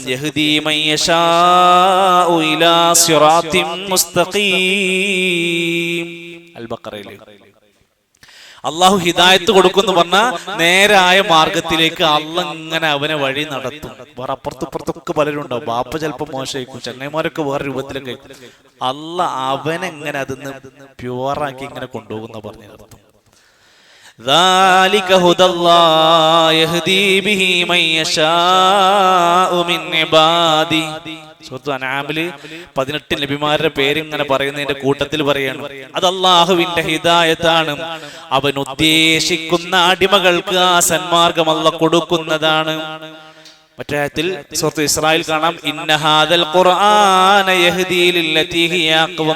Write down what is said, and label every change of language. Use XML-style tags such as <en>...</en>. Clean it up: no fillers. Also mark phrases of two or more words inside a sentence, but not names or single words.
<ar>يهدي من يشاء إلى صراط مستقيم,</ar> <ml>അൽ ബഖറയിൽ അള്ളാഹു ഹിദായത്ത് കൊടുക്കുന്നു പറഞ്ഞാൽ നേരായ മാർഗത്തിലേക്ക് അള്ളാഹ് ഇങ്ങനെ അവനെ വഴി നടത്തും. വേറെ അപ്പുറത്തുപ്പുറത്തൊക്കെ പലരും ഉണ്ടാവും. ബാപ്പ ചിലപ്പോൾ മോശമായിരിക്കും, ചങ്ങന്മാരൊക്കെ വേറെ രൂപത്തിലൊക്കെ അള്ളാഹ് അവനെ ഇങ്ങനെ അതിന്ന് പ്യുവറാക്കി ഇങ്ങനെ കൊണ്ടുപോകുന്ന പറഞ്ഞു നടത്തും.</ml> <ar>ذلك هدى الله يهدي به من يشاء من عباده.</ar> <ml>സൂറത്തുൽ അൻആമിൽ 18 നബിമാരുടെ പേര് ഇങ്ങനെ പറയുന്നതിന്റെ കൂട്ടത്തിൽ പറയാണ് അത് അല്ലാഹുവിന്റെ ഹിദായത്താണ്, അവൻ ഉദ്ദേശിക്കുന്ന അടിമകൾക്ക് ആ സന്മാർഗം അല്ലാഹ് കൊടുക്കുന്നതാണ്. മറ്റേ ആയത്തിൽ സൂറത്തുൽ ഇസ്രായിൽ കാണാം</ml> <ar>إن هذا القرآن يهدي للتي هي أقوم.</ar>